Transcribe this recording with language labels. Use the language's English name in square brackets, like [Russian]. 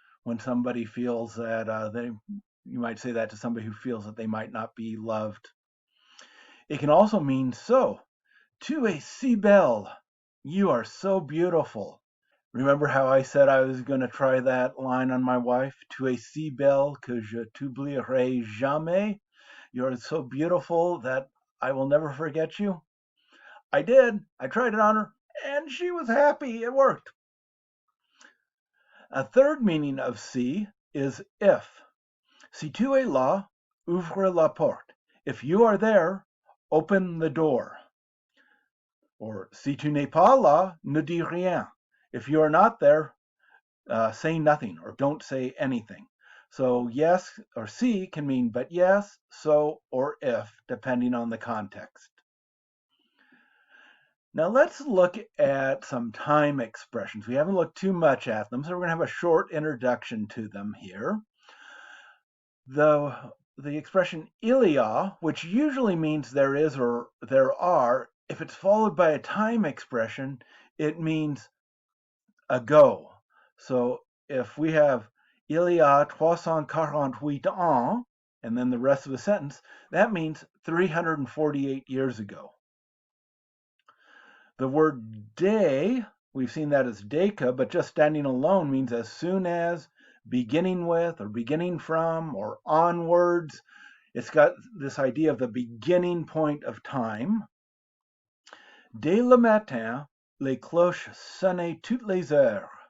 [English] When somebody feels that you might say that to somebody who feels that they might not be loved. It can also mean so. [French] Tu es si belle. [English] You are so beautiful. Remember how I said I was going to try that line on my wife? [French] Tu es si belle que je t'oublierai jamais. [English] You're so beautiful that I will never forget you. I did. I tried it on her, and she was happy. It worked. A third meaning of si is if. [French] Si tu es là, ouvre la porte. [English] If you are there, open the door. Or [French] si tu n'es pas là, ne dis rien. [English] If you are not there, say nothing or don't say anything. So yes or si can mean but yes, so, or if, depending on the context. Now let's look at some time expressions. We haven't looked too much at them, so we're going to have a short introduction to them here. The expression il y a, which usually means there is or there are, if it's followed by a time expression, it means ago. So if we have [French] il y a 348 ans, [English] and then the rest of the sentence, that means 348 years ago. The word day, we've seen that as deka, but just standing alone means as soon as, beginning with, or beginning from, or onwards. It's got this idea of the beginning point of time. [French] Dès le matin, les cloches sonnaient toutes les heures.